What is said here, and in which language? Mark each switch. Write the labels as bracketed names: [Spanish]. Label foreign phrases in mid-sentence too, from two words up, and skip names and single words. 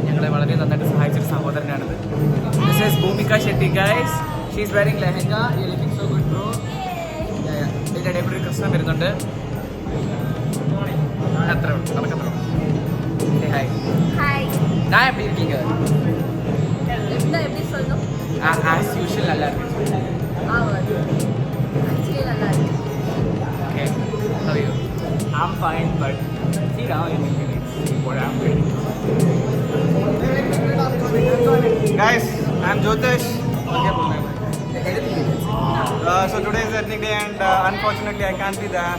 [Malayalam] ഞങ്ങളെ വളരെ നന്നായിട്ട് സഹായിച്ചൊരു സഹോദരനാണിത്. [English] This is Bhumika Shetty guys. She is wearing lehenga. You are looking so good bro. [Malayalam] ഇതിൻ്റെ ഇടയിൽ കൂടി കൃഷ്ണൻ വരുന്നുണ്ട്. അത്ര നമുക്കത്ര ഹായ് ഹായ്. [Tamil] நான் எப்பி இருக்கீங்க எப்படி சொல்லணும்? [English] as usual [Tamil] நல்லா இருக்கு. Actually நல்லா இருக்கு. [English] Okay, how are you? I'm fine, but see now you need what I'm doing. Guys, I'm Jyotish. So today is ethnic day and unfortunately I can't be there.